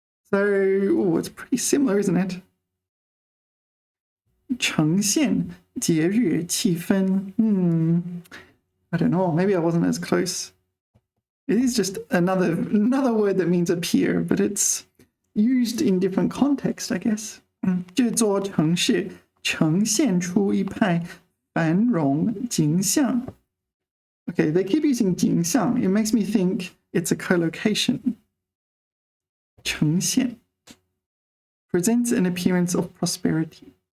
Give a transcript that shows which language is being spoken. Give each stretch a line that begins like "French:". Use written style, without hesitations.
English: So, it's pretty similar, isn't it?
Chinese: 呈现节日气氛.
English: I don't know. Maybe I wasn't as close. It is just another word that means appear, but it's used in different context, I guess.
Chinese: 这座城市呈现出一派繁荣景象.
English: Okay, they keep using 景象. It makes me think it's a collocation. 呈现 presents an appearance of prosperity.